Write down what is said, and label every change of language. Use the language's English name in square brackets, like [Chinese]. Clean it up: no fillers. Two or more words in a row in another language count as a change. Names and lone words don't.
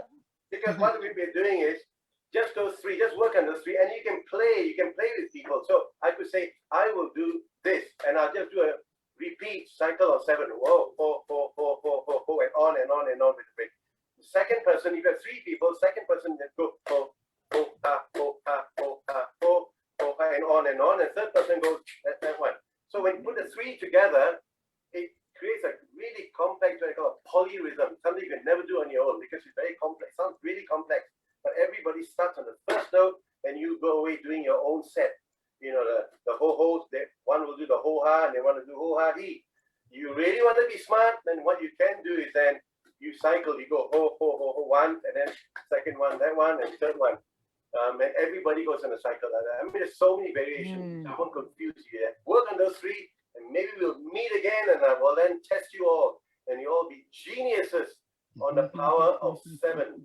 [English] because what we've been doing is just those 3, just work on those 3, and you can play with people. So I could say, I will do this, and I'll just do a repeat cycle of 7. Whoa, 4, 4, 4, 4, 4, 4, and on and on and on with the break. The second person, you got 3 people, second person, then go, ho, ho, ha, ho, ha, ho, ha, ho, ho, ha, and on, and third person goes, that one. So when you put the 3 together, it creates a really complex, what I call a polyrhythm, something you can never do on your own because it's very complex, sounds really complex. But everybody starts on the first note and you go away doing your own set. You know, the ho, one will do the ho ha and they want to do ho ha he. You really want to be smart, then what you can do is then you cycle, you go ho, ho, ho, ho, one, and then second one, that one, and third one. And everybody goes on a cycle like that. I mean, there's so many variations. I won't confuse you. Work on those three, and maybe we'll meet again, and I will then test you all, and you'll all be geniuses on the power of 7.